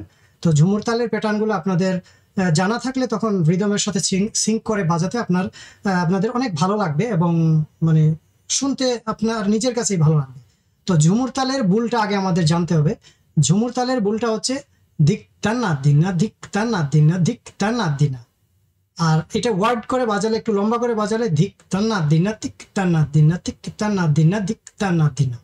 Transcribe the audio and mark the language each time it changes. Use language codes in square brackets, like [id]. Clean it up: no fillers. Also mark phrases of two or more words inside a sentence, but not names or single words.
[bn] তো ঝুমুর তালের প্যাটার্নগুলো আপনাদের জানা থাকলে তখন রিদমের সাথে সিঙ্ক করে বাজাতে আপনাদের অনেক ভালো লাগবে এবং শুনতে আপনার নিজের কাছেই ভালো লাগবে। তো ঝুমুর তালের বুলটা আগে আমাদের জানতে হবে। ঝুমুর তালের বুলটা হচ্ছে ধিক তান্না দিনা, ধিক তান্না দিনা, ধিক তান্না দিনা। আর এটা ওয়ার্ড করে বাজালে, একটু লম্বা করে বাজালে ধিক তান্না দিনা, ধিক তান্না দিনা, ধিক তান্না দিনা, ধিক তান্না দিনা।